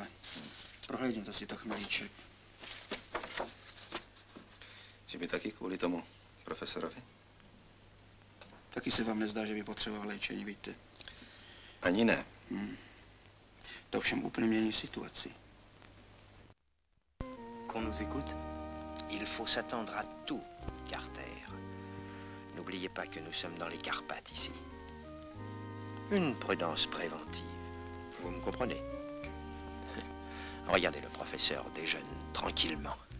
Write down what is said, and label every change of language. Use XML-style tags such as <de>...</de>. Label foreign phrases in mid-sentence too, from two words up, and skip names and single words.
<cs>Prohlédněte si to, Chmelíček. Že by taky kvůli tomu profesorovi? Taky se vám nezdá, že by potřeboval léčení, víte? Ani ne. To všem úplně mění situaci.</cs> <fr>Qu'on nous écoute? Il faut s'attendre à tout, Carter. N'oubliez pas que nous sommes dans les Carpates ici. Une prudence préventive. Vous me comprenez? Regardez le professeur déjeune tranquillement.</fr>